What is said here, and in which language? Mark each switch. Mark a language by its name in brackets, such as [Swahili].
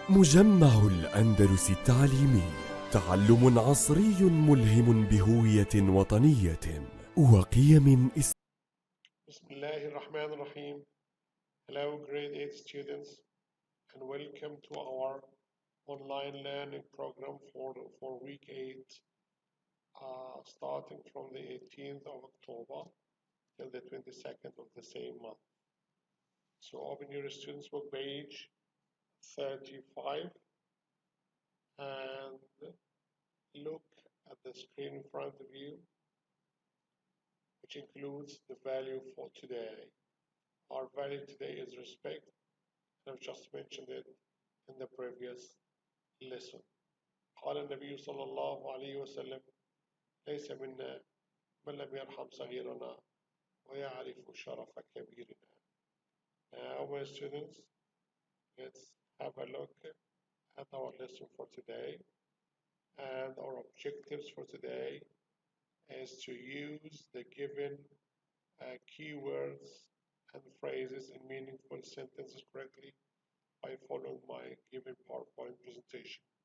[Arabic] مجمع الأندلس التعليمي، تعلم عصري ملهم بهوية وطنية وقيم بسم الله الرحمن الرحيم. [English] Hello grade 8 students and welcome to our online learning program for week 8 starting from the 18th of October till the 22nd of the same month. So open your students book page 35 and look at the screen in front of you, which includes the value for today. Our value today is respect. I've just mentioned it in the previous lesson. [Arabic] قال النبي صلى الله عليه وسلم ليس منا من لم يرحم صغيرنا ويعرف شرف كبيرنا. [English] Now my students, let's have a look at our lesson for today, and our objectives for today is to use the given keywords and phrases in meaningful sentences correctly by following my given PowerPoint presentation.